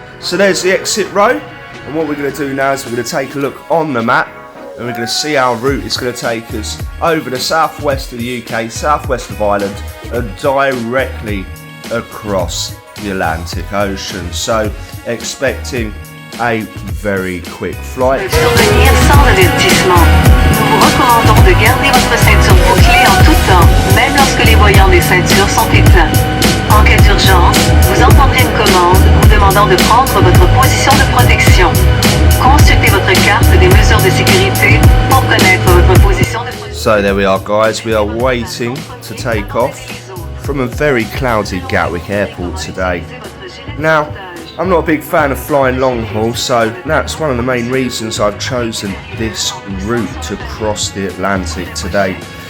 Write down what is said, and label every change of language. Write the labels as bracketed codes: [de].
[en] So there's the exit row, and what we're going to do now is we're going to take a look on the map, and we're going to see our route. It's going to take us over the southwest of the UK, southwest of Ireland, and directly across the Atlantic Ocean. So expecting a very quick flight. [fr] Survenir sans avertissement. Nous vous recommandons de garder votre ceinture bouclée en tout temps, même lorsque les voyants des ceintures sont éteints. En cas d'urgence, vous entendrez une commande vous demandant de prendre votre position de protection. Consultez votre carte des mesures de sécurité pour connaître votre position de protection. [en] So there we are, guys. We are waiting to take off from a very cloudy Gatwick Airport today. Now, I'm not a big fan of flying long haul, so that's one of the main reasons I've chosen this route to cross the Atlantic today.